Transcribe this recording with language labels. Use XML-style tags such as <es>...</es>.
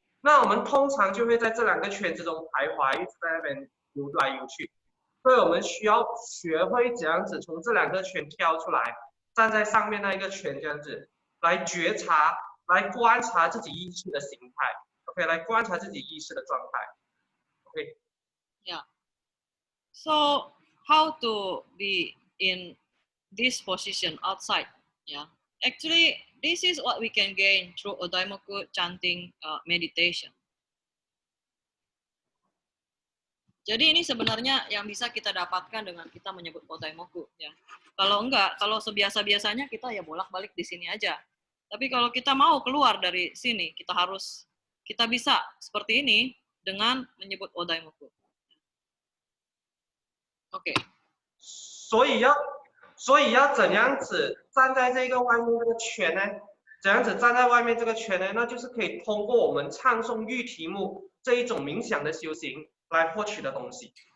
<zh>那我们通常就会在这两个圈之中徘徊，一直在那边游来游去。所以我们需要学会怎样子从这两个圈跳出来，站在上面那一个圈这样子来觉察，来观察自己意识的形态。 OK， 来观察自己意识的状态。 OK。 Yeah.</zh> <en>So how to be in this position outside? Yeah. Actually, this is what we can gain through a Daimoku chanting meditation.</en> <id>Jadi ini sebenarnya yang bisa kita dapatkan dengan kita menyebut Odaimoku ya. Kalau enggak, kalau sebiasa-biasanya kita ya bolak-balik di sini aja. Tapi kalau kita mau keluar dari sini, kita bisa seperti ini dengan menyebut Odaimoku. Oke.</id> <zh>所以要怎样子站在这个外面这个圈呢？怎样子站在外面这个圈呢？那就是可以通过我们唱诵喻题目这一种冥想的修行来获取的东西。</zh>